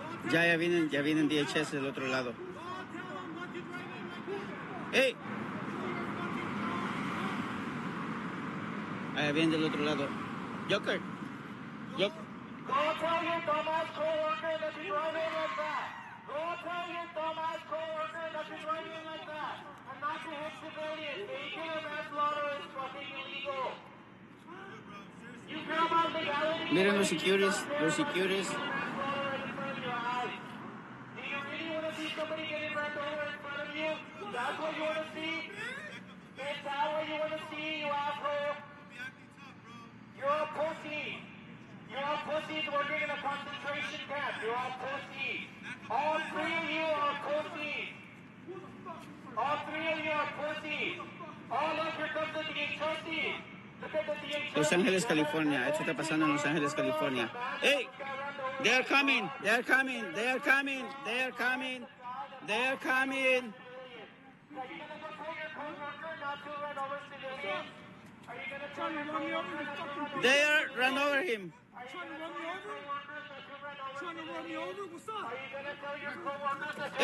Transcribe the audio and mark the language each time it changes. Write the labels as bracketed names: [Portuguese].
[Spanish] Ya vienen DHS del otro lado. ¡Hey! Ahí vienen del otro lado. [English] Joker. Go tell your dumbass co-worker that you're driving like that. Go tell your dumbass co-worker that you're driving like that. And not to hit civilians. Vehicular manslaughter is fucking illegal. You care about legality? [Spanish] Miren los securities. [English] Somebody getting run over in front of you? That's what you want to see? Is that what you want to see, you asshole? You're a pussy. You're all pussies working in a concentration camp. You're all pussies. All 3 of you are pussies. All 3 of you are pussies. Oh, look, here comes the DHS. Look at the DHS. [Spanish] Los Ángeles, California. Esto está pasando en Los Ángeles, California. ¡Hey! [English] They're coming. They're coming. They're coming. They're coming. They're coming. Are you gonna go tell your coworker not to run over civilians? Are you gonna tell your coworker not to run over? They run over him. Are you gonna tell your coworkers not to run over civilians? What's up? Are you gonna tell your coworkers not to